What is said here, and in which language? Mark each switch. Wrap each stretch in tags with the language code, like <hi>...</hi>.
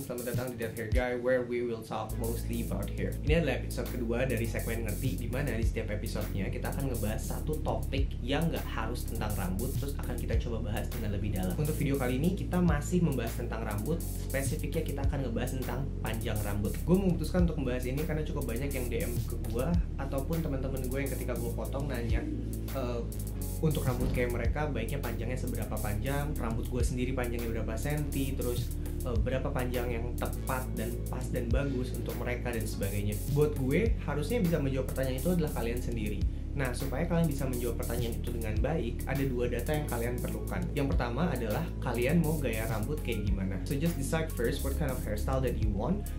<id>Selamat datang di</id> <en>That Hair Guy, where we will talk mostly about hair.</en> <id>Ini adalah episode kedua dari segmen Ngerti, di mana di setiap episodenya kita akan ngebahas satu topik yang nggak harus tentang rambut, terus akan kita coba bahas dengan lebih dalam. Untuk video kali ini kita masih membahas tentang rambut, spesifiknya kita akan ngebahas tentang panjang rambut. Gue memutuskan untuk membahas ini karena cukup banyak yang DM ke gue ataupun teman-teman gue yang ketika gue potong nanya untuk rambut kayak mereka baiknya panjangnya seberapa panjang, rambut gue sendiri panjangnya berapa senti, terus berapa panjang yang tepat dan pas dan bagus untuk mereka dan sebagainya. Buat gue, harusnya bisa menjawab pertanyaan itu adalah kalian sendiri. Nah, supaya kalian bisa menjawab pertanyaan itu dengan baik, ada dua data yang kalian perlukan. Yang pertama adalah kalian mau gaya rambut kayak gimana.</id> <en>So just decide first what kind of hairstyle that you want.</en>